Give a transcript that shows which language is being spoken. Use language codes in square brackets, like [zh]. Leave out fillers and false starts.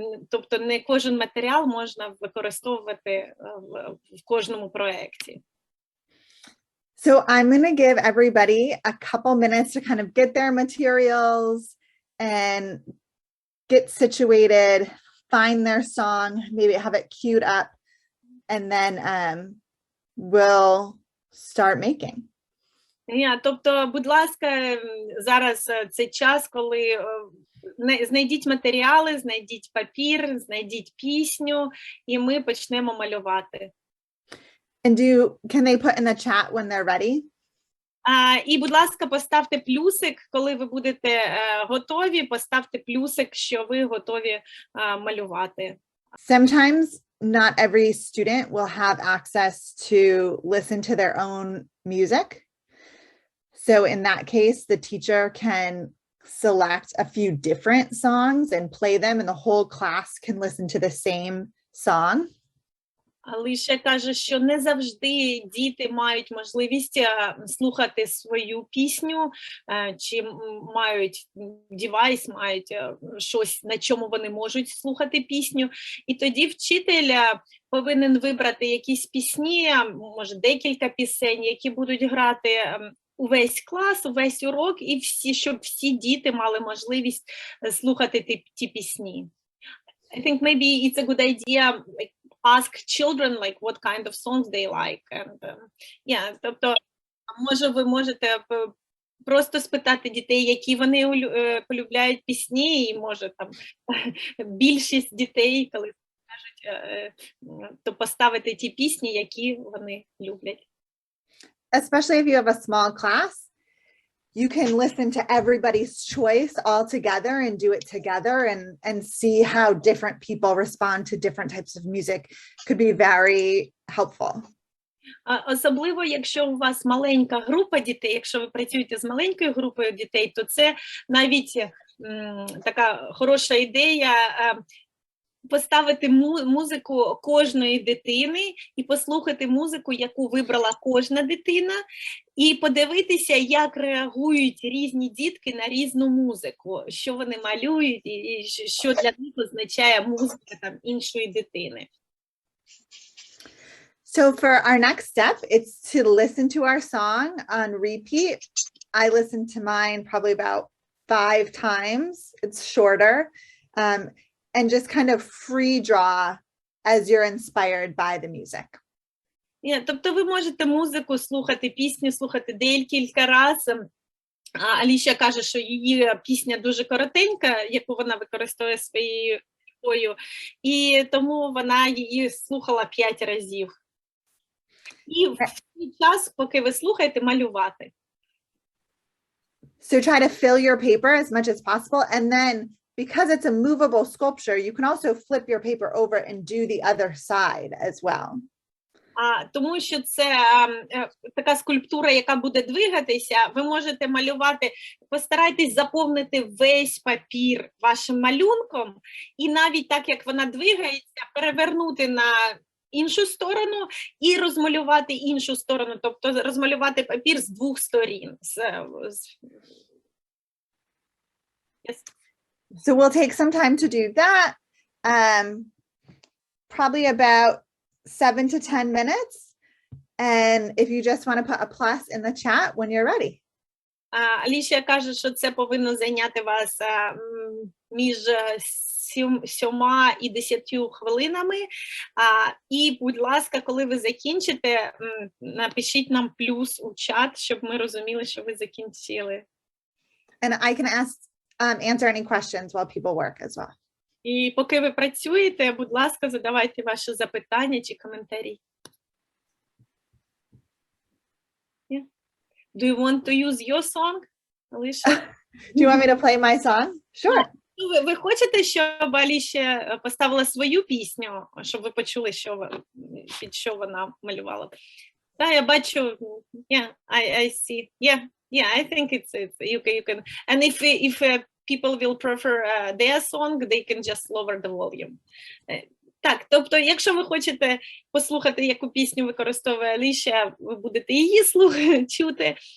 [uk] Тобто не кожен матеріал можна використовувати в кожному проєкті. [en] So I'm going to give everybody a couple minutes to kind of get their materials and get situated, find their song, maybe have it queued up, and then we'll start making. [uk] Тобто, будь ласка, зараз цей час, коли знайдіть матеріали, знайдіть папір, знайдіть пісню, і ми почнемо малювати. [en] And can they put in the chat when they're ready? [uk] І, будь ласка, поставте плюсик, коли ви будете готові, поставте плюсик, що ви готові малювати. [en] Sometimes not every student will have access to listen to their own music. So in that case, the teacher can select a few different songs and play them, and the whole class can listen to the same song. [uk] Alicia каже, що не завжди діти мають можливість слухати свою пісню, чи мають девайс, мають щось, на чому вони можуть слухати пісню. І тоді вчитель повинен вибрати якісь пісні, може декілька пісень, які будуть грати увесь клас, увесь урок, і щоб всі діти мали можливість слухати ті пісні. [en] I think maybe it's a good idea, like, ask children like what kind of songs they like, and [uk] тобто, може ви можете просто спитати дітей, які вони полюбляють пісні, і може там більшість дітей, коли кажуть, то поставити ті пісні, які вони люблять. [en] Especially if you have a small class, you can listen to everybody's choice all together and do it together, and see how different people respond to different types of music could be very helpful. [uk] Особливо, якщо у вас маленька група дітей, якщо ви працюєте з маленькою групою дітей, то це навіть така хороша ідея поставити музику кожної дитини і послухати музику, яку вибрала кожна дитина, і подивитися, як реагують різні дітки на різну музику, що вони малюють і що для них означає музика там іншої дитини. [en] So for our next step, it's to listen to our song on repeat. I listened to mine probably about 5 times. It's shorter. And just kind of free draw as you're inspired by the music. [uk] Тобто ви можете музику слухати, пісню слухати декілька разів. Аліша каже, що її пісня дуже коротенька, яку вона використовує своєю рукою, і тому вона її слухала 5 разів. І в цей час, поки ви слухаєте, малювати. [en] So try to fill your paper as much as possible, and then because it's a movable sculpture, you can also flip your paper over and do the other side as well. [uk] Тому що це така скульптура, яка буде двигатися, ви можете малювати, постарайтесь заповнити весь папір вашим малюнком, і навіть так, як вона двигається, перевернути на іншу сторону і розмалювати іншу сторону, тобто розмалювати папір з 2 сторін. [en] Yes. So we'll take some time to do that, probably about 7 to 10 minutes. And if you just want to put a plus in the chat when you're ready. [uk] Аліша каже, що це повинно зайняти вас між 7 і 10 хвилинами. І, будь ласка, коли ви закінчите, напишіть нам плюс у чат, щоб ми розуміли, що ви закінчили. [en] And I can answer any questions while people work as well. [uk] І поки ви працюєте, будь ласка, задавайте ваші запитання чи коментарі. [en] Yeah. Do you want to use your song, Alicia? Do you want me to play my song? Sure. [uk] Ви хочете, щоб Аліша поставила свою пісню, щоб ви почули, під що вона малювала? Так, я бачу. [en] Yeah, I see. Yeah, I think it's you can. And if people will prefer their song, they can just lower the volume. [uk] Так, тобто, якщо ви хочете послухати, яку пісню використовує Аліша, ви будете її чути.